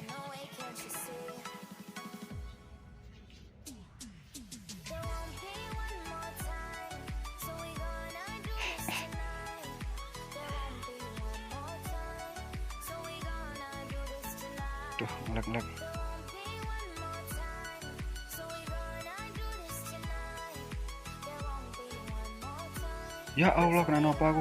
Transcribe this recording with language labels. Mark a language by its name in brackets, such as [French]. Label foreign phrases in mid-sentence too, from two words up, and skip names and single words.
[English] moving away, can't you see? There won't be one more time, so we gonna do this tonight. There won't be one more time, so we gonna do this tonight. [Indonesian] Tuh, [Javanese] ngelek-ngelek. [English] There won't be one more time, so we gonna do this tonight. There won't be one more time, [Arabic] Ya Allah, [Javanese] kena nopo aku.